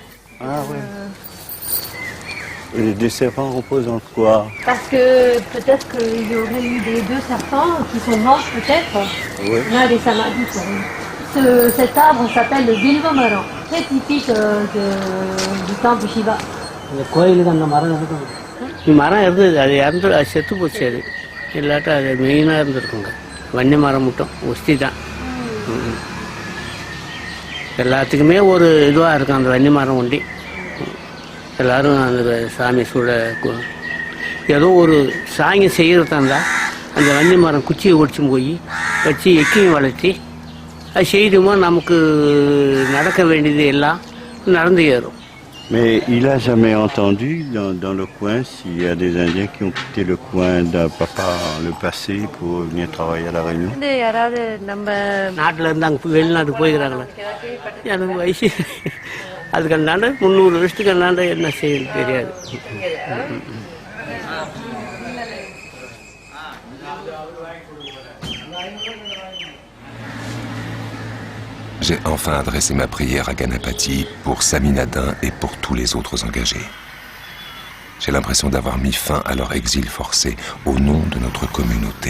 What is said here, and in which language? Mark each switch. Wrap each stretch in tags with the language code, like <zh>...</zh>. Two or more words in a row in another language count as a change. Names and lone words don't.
<fr>Ah oui. Et les deux serpents reposent dans quoi? Parce que peut-être qu'il y aurait eu des deux serpents qui sont morts peut-être. Oui. L'un des samadhis. Cet arbre s'appelle le Bilva Maran, très typique du temple Shiva.</fr> <ta>இந்த கோயிலுக்கு அந்த மரம் இருக்கும் மரம் இருந்தது அது அது செத்து போச்சு அது இல்லாட்டா அது மெயினாக இருந்திருக்குங்க வன்னி மரம் மட்டும் ஒஸ்தி தான் எல்லாத்துக்குமே ஒரு இதுவாக இருக்கும் அந்த வன்னி மரம் ஒண்டி எல்லோரும் அந்த சாமி சூட ஏதோ ஒரு சாங்கி செய்கிறதா இருந்தால் அந்த வன்னி மரம் குச்சியை ஒடிச்சும் போய் வச்சு எக்கியும் வளர்த்தி அது செய்துமோ நமக்கு நடக்க வேண்டியது எல்லாம் நடந்து ஏறும்.</ta> <fr>Mais il n'a jamais entendu dans le coin s'il y a des Indiens qui ont quitté le coin par le passé pour venir travailler à La Réunion.</fr> <ta>யாராவது நம்ம நாட்டில் இருந்து அங்கே வெளிநாட்டுக்கு போய்க்கிறாங்களே எனக்கு வயசு அதுக்கு அந்தாண்ட 300 வருஷத்துக்கு அந்தாண்ட என்ன செய்யணும் தெரியாது.</ta> <fr>J'ai enfin adressé ma prière à Ganapati pour Saminadin et pour tous les autres engagés. J'ai l'impression d'avoir mis fin à leur exil forcé au nom de notre communauté.</fr>